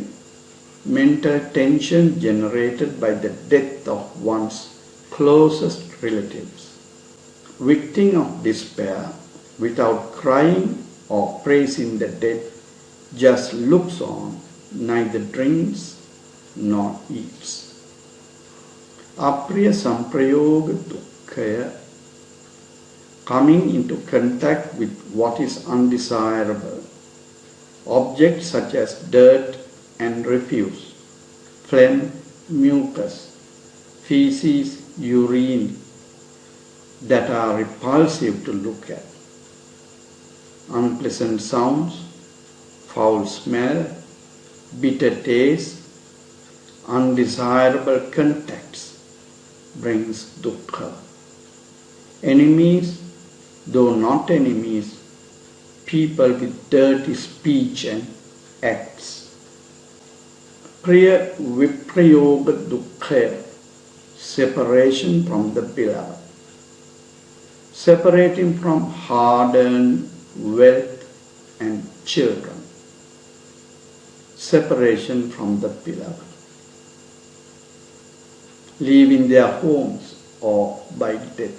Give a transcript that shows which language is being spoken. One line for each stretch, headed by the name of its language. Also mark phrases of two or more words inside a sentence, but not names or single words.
English: Mental tension generated by the death of one's closest relatives. Victim of despair, without crying or praising the dead, just looks on, neither drinks nor eats.
Pali: Apriya samprayoga dukkhaya,
English: coming into contact with what is undesirable. Objects such as dirt and refuse, phlegm, mucus, feces, urine, that are repulsive to look at. Unpleasant sounds, foul smell, bitter taste, undesirable contacts brings dukkha. Enemies, though not enemies, people with dirty speech and acts.
Pali: Priya viprayoga dukkha,
English: separation from the beloved. Separating from hard-earned wealth and children. Separation from the beloved. Leaving their homes or by death.